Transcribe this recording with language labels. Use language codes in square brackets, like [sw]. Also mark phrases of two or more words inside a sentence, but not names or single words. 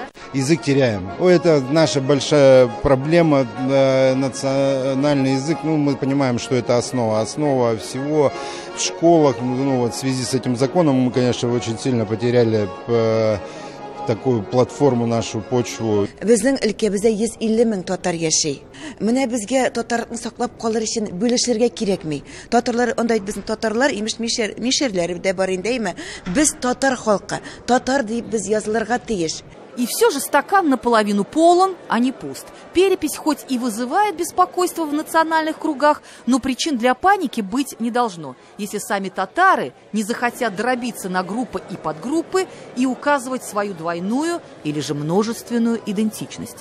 [ru] Язык теряем. Это наша большая проблема. Национальный язык, мы понимаем, что это основа всего. В школах, в связи с этим законом мы, конечно, очень сильно потеряли такую платформу, нашу почву. [tt] Безнең өлкәбездә 150 мең татар яши. Менә безгә татарлыкны саклап калыр өчен бүлешергә кирәкми. Татарлар, анда безнең татарлар, имеш мишерләре дә бар инде, без татар халкы, татар дип без язылырга тиеш. [ru] И все же стакан наполовину полон, а не пуст. Перепись хоть и вызывает беспокойство в национальных кругах, но причин для паники быть не должно, если сами татары не захотят дробиться на группы и подгруппы и указывать свою двойную или же множественную идентичность.